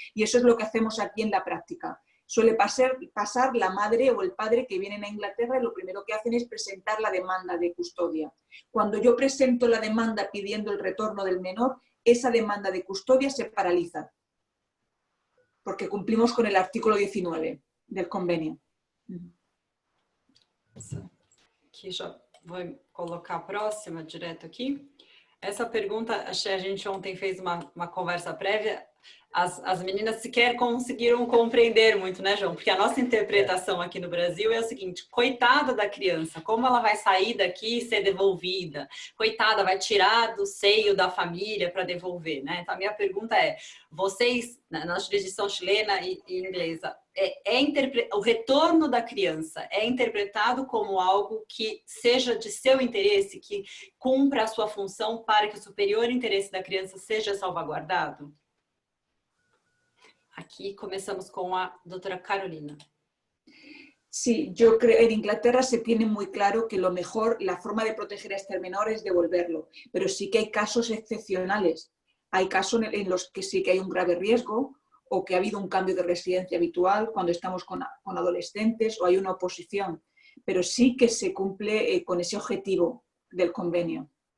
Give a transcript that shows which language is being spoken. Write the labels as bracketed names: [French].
[Spanish] Y eso es lo que hacemos aquí en la práctica. Suele pasar la madre o el padre que vienen a Inglaterra y lo primero que hacen es presentar la demanda de custodia. Cuando yo presento la demanda pidiendo el retorno del menor, esa demanda de custodia se paraliza, porque cumplimos con el artículo 19 del convenio. [Portuguese] Aqui já vou colocar a próxima direto aqui. Essa pergunta, a gente ontem fez uma conversa prévia. As meninas sequer conseguiram compreender muito, né, João? Porque a nossa interpretação aqui no Brasil é o seguinte: coitada da criança, como ela vai sair daqui e ser devolvida? Coitada, vai tirar do seio da família para devolver, né? Então, a minha pergunta é, vocês, na jurisdição chilena e inglesa, o retorno da criança é interpretado como algo que seja de seu interesse, que cumpra a sua função para que o superior interesse da criança seja salvaguardado? Aqui começamos com a doutora Carolina. [Spanish] Sí, yo creo que en Inglaterra se tiene muy claro que lo mejor, la forma de proteger a este menor es devolverlo, pero sí que hay casos excepcionales. Hay casos en los que sí que hay un grave riesgo o que ha habido un cambio de residencia habitual cuando estamos con adolescentes o hay una oposición, pero sí que se cumple con ese objetivo del convenio.